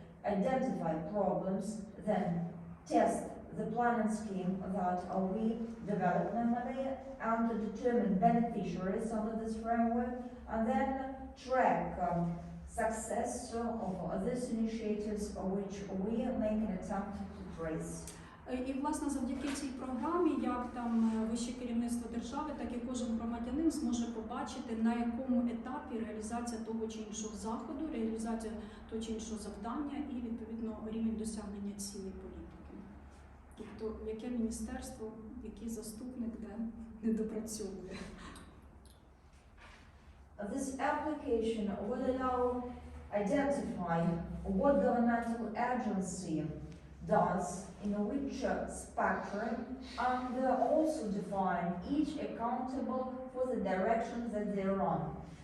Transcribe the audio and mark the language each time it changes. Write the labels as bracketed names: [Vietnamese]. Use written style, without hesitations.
[English] identify problems, then test the planning scheme that we develop normally and determine beneficiaries under this framework, and then track success of these initiatives which we make an attempt to trace. [Ukrainian] І, власне, завдяки цій програмі, як там вище керівництво держави, так і кожен громадянин зможе побачити, на якому етапі реалізація того чи іншого заходу, реалізація того чи іншого завдання і, відповідно, рівень досягнення цієї політики. Тобто, яке міністерство, який заступник, де не допрацьовує. [English] This application will allow identify what governmental agency does in which spectrum, and also define each accountable for the direction that they run.